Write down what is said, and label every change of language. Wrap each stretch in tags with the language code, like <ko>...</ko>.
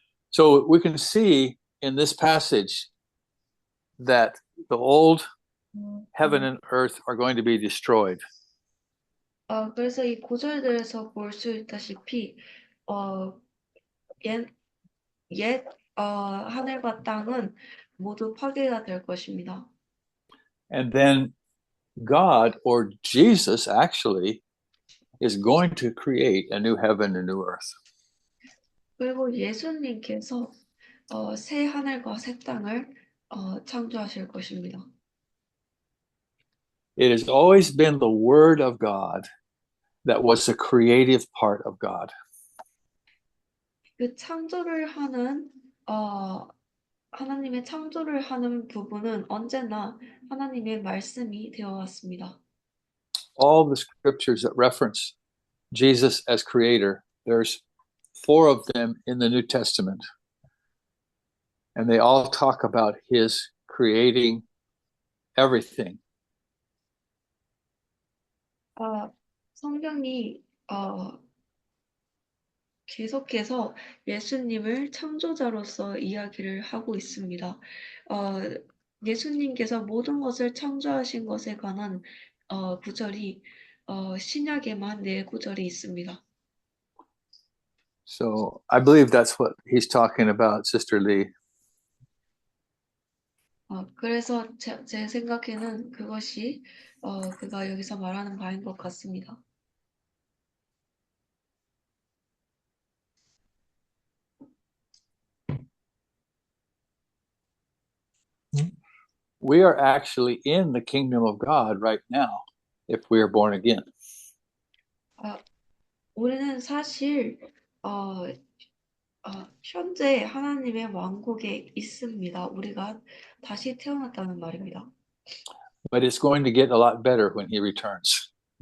<en>So we can see in this passage that the old heaven and earth are going to be destroyed.</en> <ko>그래서 이 구절들에서 볼 수 있다시피 옛 하늘과 땅은 모두 파괴가 될 것입니다.</ko> <en>And then God, or Jesus actually, is going to create a new heaven and new earth.</en> <ko>그리고 예수님께서 새 하늘과 새 땅을 창조하실 것입니다.</ko> <en>It has always been the Word of God that was the creative part of God.</en> <ko>그 창조를 하는 하나님의 창조를 하는 부분은 언제나 하나님의 말씀이 되어 왔습니다.</ko> <en>All the scriptures that reference Jesus as creator, there's 4 of them in the New Testament. And they all talk about his creating everything.</en> <ko>성경이 계속해서 예수님을 창조자로서 이야기를 하고 있습니다. 예수님께서 모든 것을 창조하신 것에 관한 구절이 신약에만 4구절이 있습니다.</ko> <en>So I believe that's what he's talking about, Sister Lee.</en> <ko>그래서 제 생각에는 그것이 그가 여기서 말하는 바인 것 같습니다.</ko> <en>We are actually in the kingdom of God right now if we are born again.</en> <ko>우리는 사실 현재 하나님의 왕국에 있습니다. 우리가 다시 태어났다는 말입니다.</ko> <en>But it's going to get a lot better when he returns.</en>